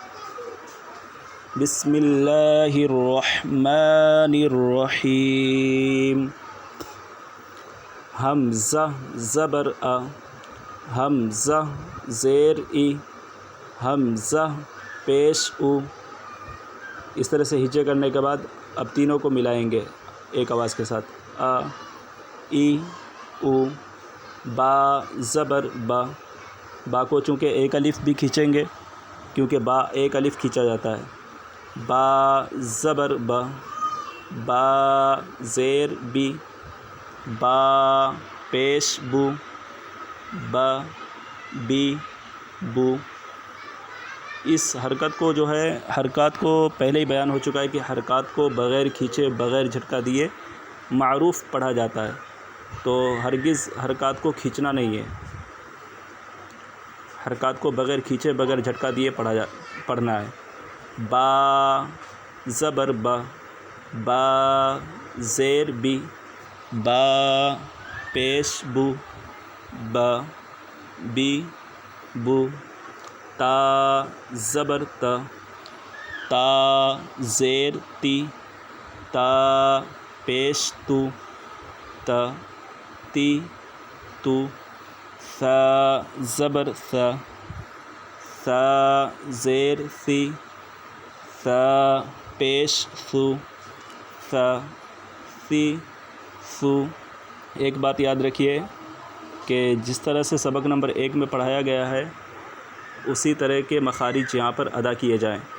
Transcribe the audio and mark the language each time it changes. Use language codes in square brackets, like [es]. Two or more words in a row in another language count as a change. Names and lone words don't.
[ar] بسم اللہ الرحمن الرحیم۔ [ur] حمزہ زبر ا، حمزہ زیر ای، حمزہ پیش او۔ اس طرح سے ہجے کرنے کے بعد اب تینوں کو ملائیں گے ایک آواز کے ساتھ۔ ا، ای، او، با زبر با۔ با کو چونکہ ایک الف بھی کھینچیں گے کیونکہ با ایک الف کھینچا جاتا ہے۔ با زبر با، با زیر بی، با پیش بو، با بی بو۔ اس حرکت کو جو ہے حرکات کو پہلے ہی بیان ہو چکا ہے کہ حرکات کو بغیر کھینچے، بغیر جھٹکا دیے معروف پڑھا جاتا ہے، تو ہرگز حرکات کو کھینچنا نہیں ہے، حرکات کو بغیر کھینچے، بغیر جھٹکا دیے پڑھنا ہے۔ با زبر با، با زیر بی، با پیش بو، با بی بو۔ تا زبر تا، تا زیر تی، تا پیش تو، تا تی تو۔ ثا زبر ثا، ثا زیر ثی، ثا پیش ثو، ثا ثی ثو۔ ایک بات یاد رکھیے کہ جس طرح سے سبق نمبر 1 میں پڑھایا گیا ہے اسی طرح کے مخارج یہاں پر ادا کیے جائیں۔